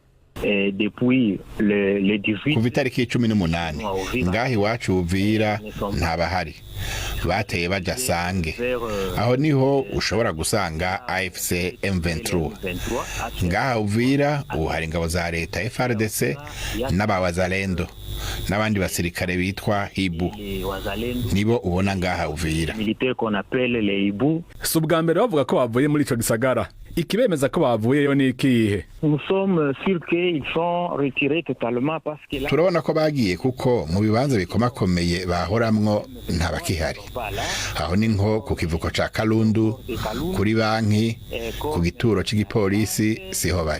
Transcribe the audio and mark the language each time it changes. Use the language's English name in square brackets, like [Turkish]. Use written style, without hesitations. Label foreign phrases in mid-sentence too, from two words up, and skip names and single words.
[Rundi] Kuva itariki 18 ngaho iwacu Uvira ntabahari, bateye baja Sange, aho niho ushobora gusanga AFC M23. Ngaho Uvira ubu hari ingabo za leta FARDC n'abawazalendo n'abandi basirikare bitwa Hibu, nibo ubona ngaha Uvira. Si ubwa mbere bavuga ko bavuye muri ico gisagara, ikibemeza ko bavuyeyo ni ikihe? Turabona ko bagiye kuko mu bibanza bikomakomeye bahoramwo ntabakihari. Aho ni nko ku kivuko ca Kalundu, kuri banki, ku gituro c'igipolisi siho bari.